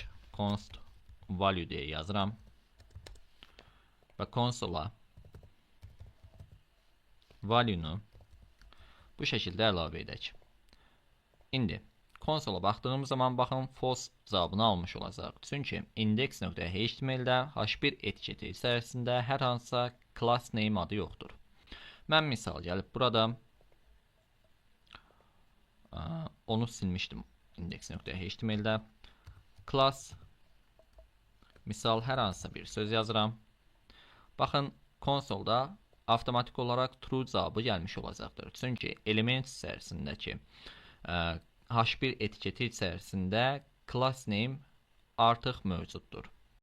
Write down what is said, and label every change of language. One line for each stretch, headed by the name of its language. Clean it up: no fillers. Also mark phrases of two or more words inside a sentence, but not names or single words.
English: Const value
Azerbaijani: deyə yazıram və konsola value-nu bu şəkildə əlavə edək. İndi konsola baxdığımız zaman baxın false cavabını almış olacaq. Çünki index.html-də h1 etiketi içərisində hər hansısa
English: class name
Azerbaijani: adı yoxdur. Mən misal gəlib burada onu silmişdim index.html-də. Class misal hər hansısa bir söz yazıram. Baxın konsolda avtomatik olaraq true cavabı gəlmiş olacaqdır. Çünki element içərisindəki h1 etiketi içərisində
English: class name
Azerbaijani: artıq mövcuddur.